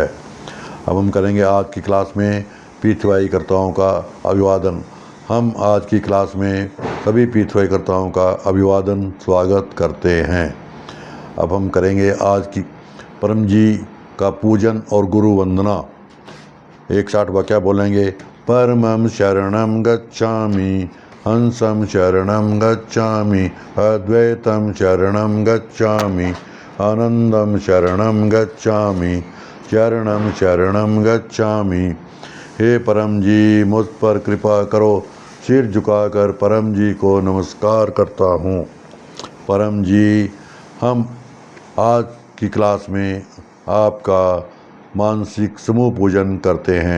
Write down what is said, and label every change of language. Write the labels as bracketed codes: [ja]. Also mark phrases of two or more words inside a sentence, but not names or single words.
[hi] अब हम करेंगे आज की क्लास में पीठवाईकर्ताओं का अभिवादन। हम आज की क्लास में सभी पीठवाईकर्ताओं का अभिवादन स्वागत करते हैं। अब हम करेंगे आज की परम जी का पूजन और गुरु वंदना। एक साथ वाक्य बोलेंगे। [sa] परमं शरणं गच्छामि, हंसं शरणं गच्छामि, अद्वैतं शरणं गच्छामि, आनंदं शरणं गच्छामि, चरणं शरणं गच्छामि। [hi] हे परम जी, मुझ पर कृपा करो। सिर झुकाकर परम जी को नमस्कार करता हूँ। परम जी, हम आज की क्लास में आपका मानसिक समूह पूजन करते हैं।